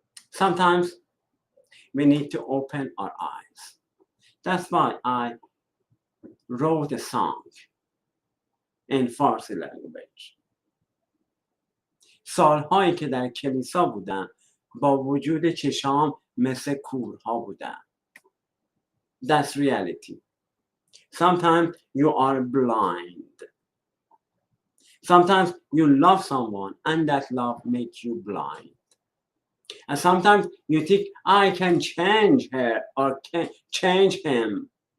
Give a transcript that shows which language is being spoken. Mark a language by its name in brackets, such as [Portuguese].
[English] Sometimes we need to open our eyes. That's why I wrote a song in Farsi language. [Persian] سالهایی که در کلیسا بودم با وجود چشام مثل کورها بودم. [English] That's reality. Sometimes you are blind. Sometimes you love someone and that love makes you blind. And sometimes you think, I can change her or can change him.